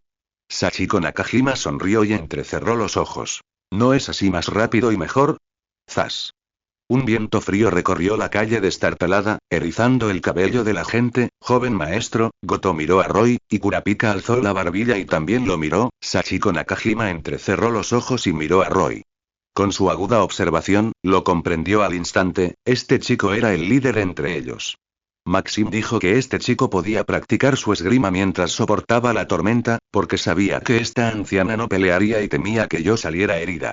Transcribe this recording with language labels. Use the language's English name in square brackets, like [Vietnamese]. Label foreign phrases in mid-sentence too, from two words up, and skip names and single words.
[Spanish] Sachiko Nakajima sonrió y entrecerró los ojos. ¿No es así más rápido y mejor? Zas. Un viento frío recorrió la calle destartalada, erizando el cabello de la gente. Joven maestro, Goto miró a Roy, y Kurapika alzó la barbilla y también lo miró. Sachiko Nakajima entrecerró los ojos y miró a Roy. Con su aguda observación, lo comprendió al instante, este chico era el líder entre ellos. Maxim dijo que este chico podía practicar su esgrima mientras soportaba la tormenta, porque sabía que esta anciana no pelearía y temía que yo saliera herida.